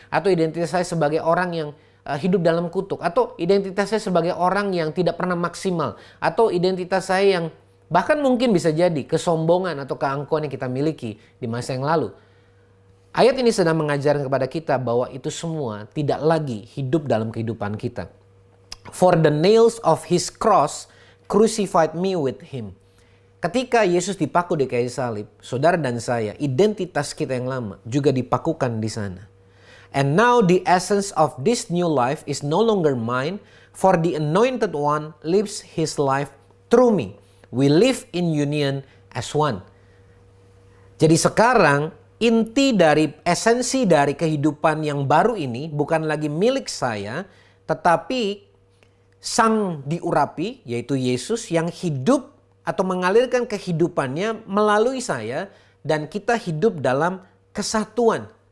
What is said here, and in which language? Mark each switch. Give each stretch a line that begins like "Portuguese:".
Indonesian: Atau identitas saya sebagai orang yang hidup dalam kutuk. Atau identitas saya sebagai orang yang tidak pernah maksimal. Atau identitas saya yang bahkan mungkin bisa jadi kesombongan atau keangkuhan yang kita miliki di masa yang lalu. Ayat ini sedang mengajarkan kepada kita bahwa itu semua tidak lagi hidup dalam kehidupan kita.
English: "For the nails of his cross crucified me with him."
Indonesian: Ketika Yesus dipaku di kayu salib, saudara dan saya, identitas kita yang lama juga dipakukan di sana.
English: "And now the essence of this new life is no longer mine, for the anointed one lives his life through me. We live in union as one."
Indonesian: Jadi sekarang inti dari esensi dari kehidupan yang baru ini bukan lagi milik saya, tetapi Sang diurapi, yaitu Yesus, yang hidup atau mengalirkan kehidupannya melalui saya, dan kita hidup dalam kesatuan.